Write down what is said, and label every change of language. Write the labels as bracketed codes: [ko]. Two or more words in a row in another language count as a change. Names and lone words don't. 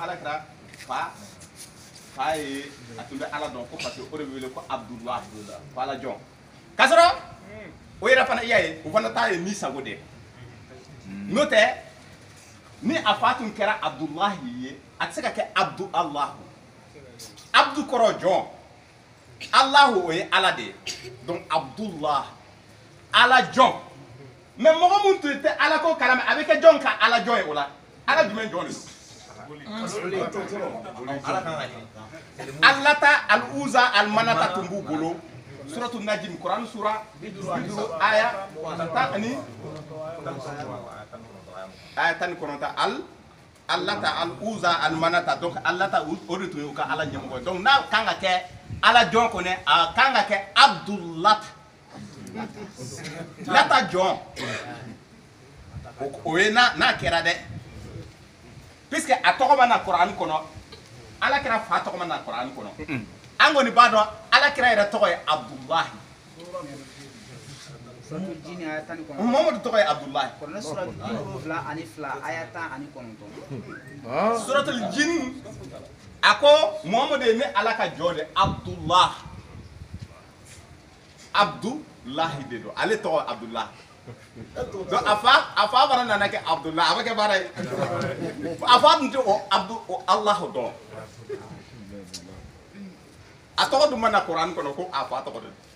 [bm] ala kɛra fa ye a tun bɛ ala dɔn ko parce que o de bɛ wele ko Abdullah ko ala jɔn k'a sɔrɔ o yɛrɛ fana i y'a ye o fana ta ye min sago de n'o tɛ ni a fa tun kɛra Abdullahi ye a tɛ se ka kɛ Abdu Allahu Abdu kɔrɔ jɔn Allahu o ye ala de ye donc Abdullah ala jɔn mais mɔgɔ mun tun tɛ ala ko kalama a bɛ kɛ jɔn ka ala jɔn ye o la ala jumɛn jɔn de don Allata al-Uzza al-Manata tun b'u bolo suratu Najm Quran sura 50 aya 19 Allata al-Uzza al-Manata donc Allata o de tun ye u ka ala ɲɛmɔgɔ donc n'a kan ka kɛ ala jɔn kɔnɛ a kan ka kɛ Abdullah lata jɔn o ye n'a kɛra dɛ puisque a tɔgɔ ma na Kuran kɔnɔ ala kɛra fa tɔgɔ ma na Kuran kɔnɔ an kɔni b'a dɔn ala kɛra yɛrɛ tɔgɔ ye Abdullahi Muhammadu tɔgɔ ye Abdullahi suratul jin a ko Muhammadu ye ne ala ka jɔn de Abdullah Abdullahi de don ale tɔgɔ Abdullahi donc a fa fana nana kɛ Abdullahi a bɛ kɛ baara ye a fa tun tɛ o Allahu dɔn a tɔgɔ dun ma na Kuran kɔnɔ ko a fa tɔgɔ de